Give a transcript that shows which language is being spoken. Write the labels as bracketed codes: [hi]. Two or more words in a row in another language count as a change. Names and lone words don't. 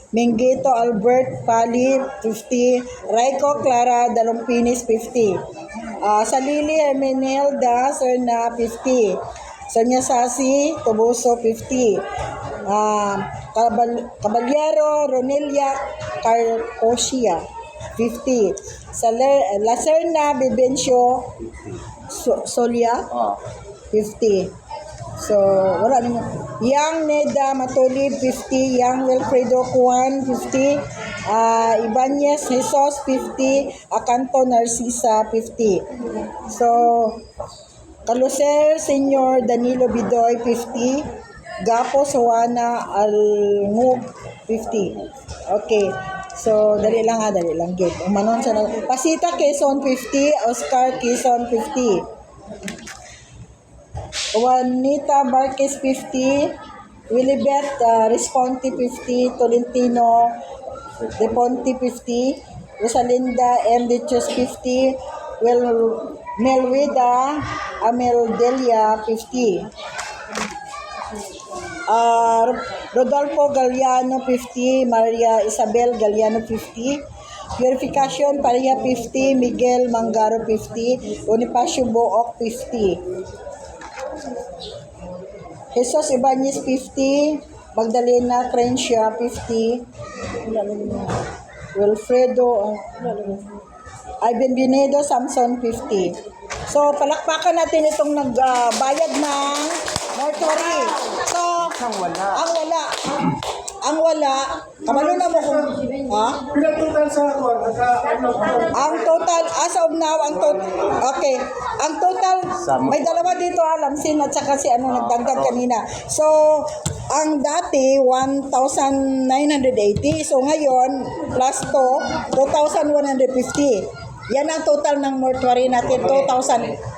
[tl] Minguito Albert Pali 50, Raico Clara Dalompinis 50, Salili Hermenelda Serna 50, Sonia Sasi Toboso 50, Caballero Ronelia Carcosia 50, Lacerna Bibencio Solia 50. So, wala naman. Yang Neda Matolib, 50. Yang Wilfredo Juan, 50. Ibanez Jesus, 50. Acanto Narcisa, 50. So, Caluser Senyor Danilo Bidoy, 50. Gapo Soana Alngub, 50. Okay. So, dali lang dali lang. Get. Umanon sa Pasita Quezon, 50. Oscar Quezon, 50. Juanita Marquez 50, Willibet Responti 50, Tolentino Deponti 50, Rosalinda M. Dichos 50, Melwida Ameldelia 50, Rodolfo Galliano 50, Maria Isabel Galliano 50, Purificación Paria 50, Miguel Mangaro 50, Bonifacio Book 50, Jesus Ibanez 50, Magdalena Crencia 50, Wilfredo Ivan Binedo Samson 50. So palakpakan natin itong nagbayad ng mortuary. [ceb] So ang wala, kabalo na mo kung Pinagtutan sa ako, [tl] ang total as of now ang total may dalawa dito Lamsin at saka si nagdagdag kanina. So ang dati 1,980, so ngayon plus to 2,150. Yan ang total ng mortuary natin, 2,150.